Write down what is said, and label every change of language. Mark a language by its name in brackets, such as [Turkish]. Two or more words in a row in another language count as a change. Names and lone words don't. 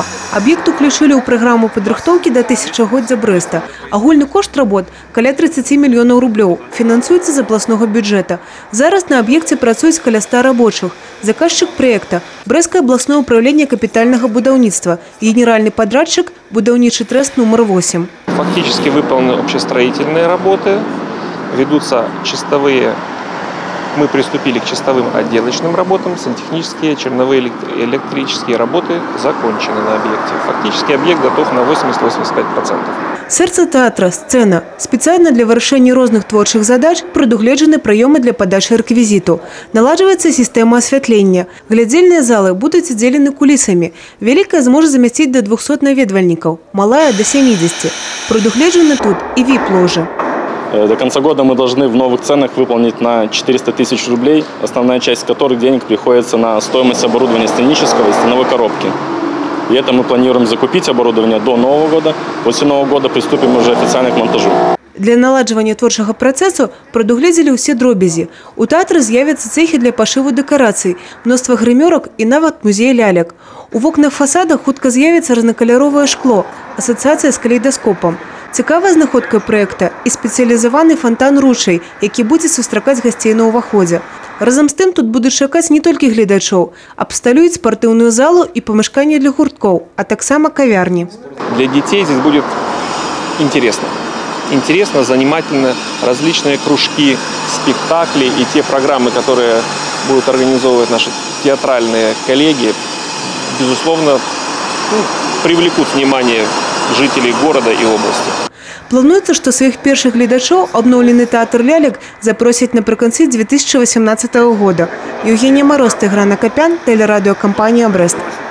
[Belarusian] Аб'ект уключылі ў праграму падрыхтоўкі да тысячагоддзя Брэста. Агульны кошт работ каля 30 мільёнаў рублёў. Фінансуецца з абласнога бюджэта. Зараз на аб'екце працуюць каля 100 рабочых. Заказчык праекта – Брэсцкае абласное [Russian] управление капитального [Belarusian] будаўніцтва. [Russian] Генеральный подрядчик [Belarusian] – будаўнічы трест номер 8. [Russian] Фактически выполнены общестроительные работы. Ведутся чистовые, мы приступили к чистовым отделочным работам, сантехнические, черновые электрические работы закончены на объекте. Фактически объект готов на 80-85%. Сердце театра – сцена. [Belarusian] Специально для вырашэння розных творчых задач прадугледжаны прыёмы для падачы рэквізіту. Наладжваецца сістэма асвятлення. Глядзельныя залы будуць аддзелены кулісамі. Вялікая зможа замясціць да 200 наведвальнікаў, малая – до 70. Прадугледжаны тут и VIP-ложы. [Russian] До конца года мы должны в новых ценах выполнить на 400 тысяч рублей, основная часть которых денег приходится на стоимость оборудования сценического и стеновой коробки. И это мы планируем закупить оборудование до Нового года. После Нового года приступим уже официально к монтажу. [Belarusian] Для наладжвання творчага працэсу прадугледзелі ўсе дробязі. У тэатры з'явяцца цэхі для пашыву дэкарацый, мноства грымёрак і нават музей лялек. У вокнах фасада хутка з'явіцца рознакаляровае шкло, асацыяцыя з калейдаскопам. Цікавая знаходка праекта і спецыялізаваны фонтан-ручай, які будзе сустракаць гасцей на ўваходзе. Разам з тым тут будуць чакаць не толькі гледачоў, абсталююць спартыўную залу і памяшканне для гурткоў, а таксама кавярні. [Russian] Для детей здесь будет интересно. Интересно, занимательно, различные кружки, спектакли и те программы, которые будут организовывать наши театральные коллеги, безусловно, привлекут внимание жителей города и области. [Belarusian] Плануецца, што сваіх першых гледачоў абноўлены тэатр лялек запросяць напрыканцы 2018 года. [Russian] Евгения Мороз, Тигран Акопян, телерадиокомпания «Брест».